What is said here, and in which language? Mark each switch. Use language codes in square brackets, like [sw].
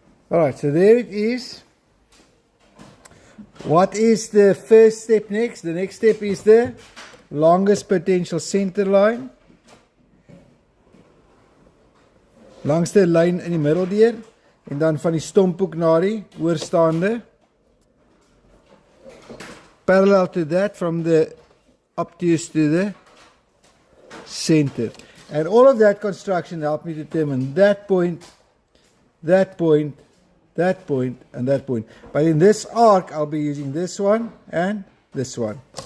[en] Alright, so there it is. What is the first step next? The next step is the longest potential center line. [af] Langs die lyn in die middel deur en dan van die stomphoek na die oorstaande. [en] Parallel to that from the obtuse to the center. And all of that construction helped me determine that point, that point, that point, and that point. But in this arc, I'll be using this one and this one.